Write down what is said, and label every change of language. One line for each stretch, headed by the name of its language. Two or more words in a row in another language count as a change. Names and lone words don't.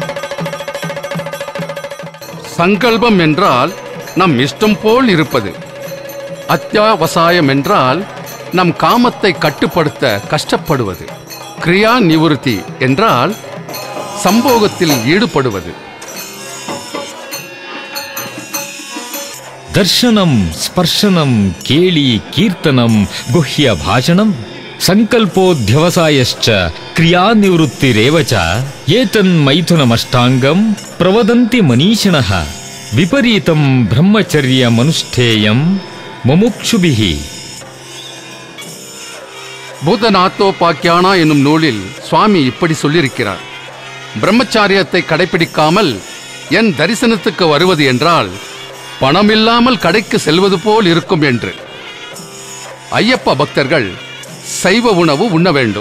Tamil: சங்கல்பம் என்றால் நம் இஷ்டம் போல் இருப்பது. அத்தியாவசாயம் என்றால் நம் காமத்தை கட்டுப்படுத்த கஷ்டப்படுவது. கிரியா நிவர்த்தி என்றால் சம்போகத்தில் ஈடுபடுவது.
Sanskrit: दर्शनम स्पर्शनम केली कीर्तनम गुह्य भाषणम संकल्पोध्यवसायश्च क्रियानिवृत्तिरेव च एतन्मैथुनमष्टांगं प्रवदन्ति मनीषिणः विपरीतं ब्रह्मचर्यमनुष्ठेयं मुमुक्षुभिः.
Tamil: பூதநாத்தோபாக்கியானா என்னும் நூலில் சுவாமி இப்படி சொல்லியிருக்கிறார். பிரம்மச்சாரியத்தை கடைபிடிக்காமல் என் தரிசனத்துக்கு வருவது என்றால் பணமில்லாமல் கடைக்கு செல்வது போல் இருக்கும் என்று. ஐயப்ப பக்தர்கள் சைவ உணவு உண்ண வேண்டும்.